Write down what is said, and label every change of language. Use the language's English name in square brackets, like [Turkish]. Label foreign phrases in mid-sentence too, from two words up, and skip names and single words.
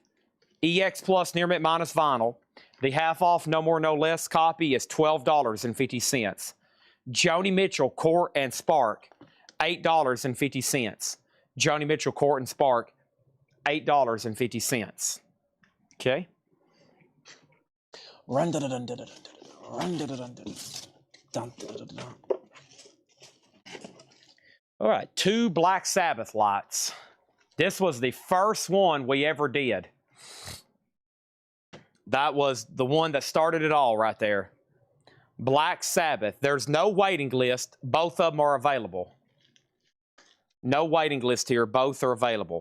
[English] EX Plus near mint minus vinyl. The half off, no more, no less copy is $12.50. Joni Mitchell, Court and Spark, $8.50. Joni Mitchell, Court and Spark, $8.50. Okay. Run da da dun da da dun da run da da dun da dun dun da da dun. All right, 2 Black Sabbath lights. This was the first one we ever did. That was the one that started it all right there. Black Sabbath. There's no waiting list. Both of them are available. No waiting list here. Both are available.